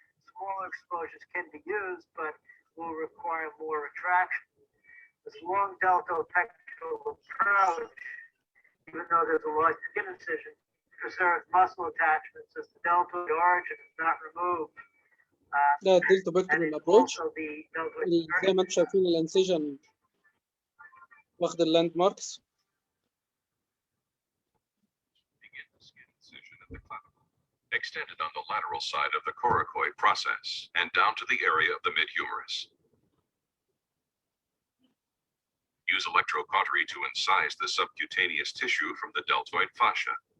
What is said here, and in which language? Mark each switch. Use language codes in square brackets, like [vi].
[en] Smaller exposures can be used, but will require more retraction. This long deltopectoral approach, even though there's a large skin incision, preserves muscle attachments as the deltoid origin is not removed. [ar] ده [en] الدلتوبكتورال ابروتش. [ar] زي ما انتم شايفين الانسجن واخد اللاند ماركس. [en] Extended on the lateral side of the coracoid process and down to the area of the mid-humerus. Use electrocautery to incise the subcutaneous tissue from the deltoid fascia.